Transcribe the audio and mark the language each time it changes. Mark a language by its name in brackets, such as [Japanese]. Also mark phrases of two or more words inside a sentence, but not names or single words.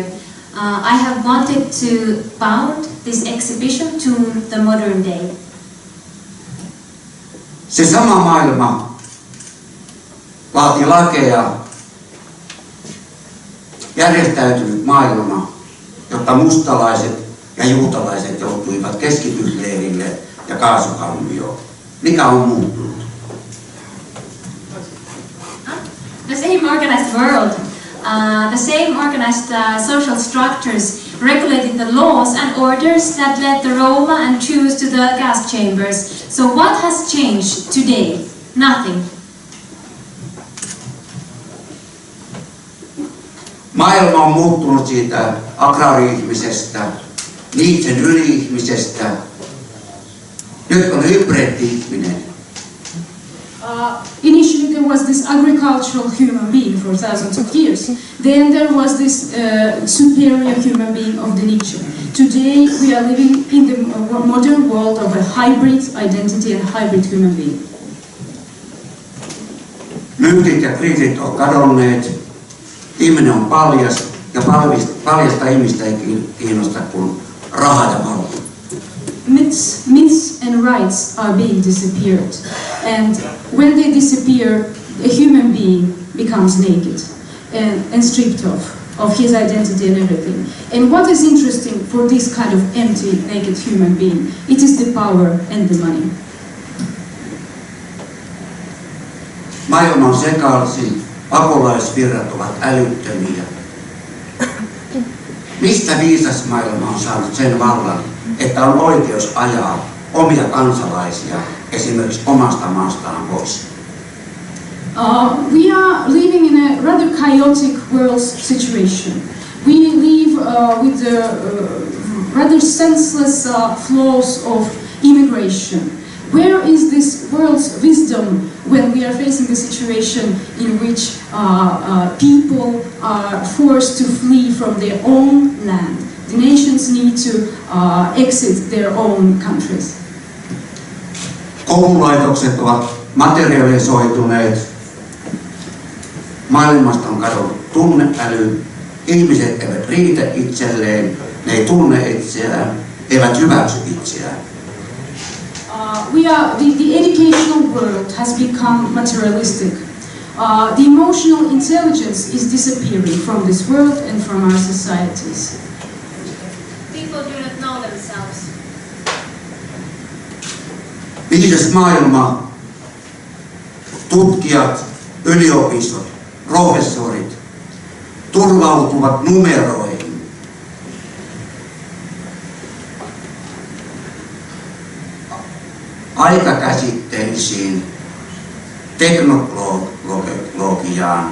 [English] I have wanted to bound this exhibition to the modern day. [Finnish] Se sama maailma laati lakeja, järjestäytynyt maailma, jotta mustalaiset ja juutalaiset joutuivat keskitysleirille ja kaasukammioon. Mikä on muuttunut? [English] The same organized world, the same organized social structures regulated the laws and orders that led the Roma and Jews to the gas chambers. So what has changed today? Nothing. [Finnish] Maailma on muuttunut siitä agraari-ihmisestä, Nietzschen yli-ihmisestä. Nyt on hybridi-ihminen. [English] Initially there was this agricultural human being for thousands of years. Then there was this superior human being of the Nietzsche. Today we are living in the modern world of a hybrid identity and hybrid human being. [Finnish] Myytit ja kriisit on kadonneet. Ihminen on paljas ja paljasta ihmistä ei kiinnosta kuin raha ja valta. [English] Myths and rights are being disappeared, and when they disappear, a human being becomes naked and stripped of his identity and everything. And what is interesting for this kind of empty, naked human being? It is the power and the money. [Finnish] Maailma on sekaisin, pakolaisvirrat ovat älyttömiä. Mistä viisas maailma on saanut sen vallan, että on oikeus ajaa omia kansalaisia esimerkiksi omasta maastaan pois? [English] We are living in a rather chaotic world situation. We live with the rather senseless flows of immigration. Where is this world's wisdom when we are facing a situation in which people are forced to flee from their own land? The nations need to exit their own countries. [Finnish] Koululaitokset ovat materialisoituneet. Maailmasta on kadonnut tunneäly. Ihmiset eivät riitä itselleen, ne ei tunne itseään, eivät hyväksy itseään. [English] the educational world has become materialistic. The emotional intelligence is disappearing from this world and from our societies. People do not know themselves. [Finnish] Viides maailma, tutkijat, yliopistot, professorit turvautuvat numeroihin. Aikakäsitteisiin, teknologiaan.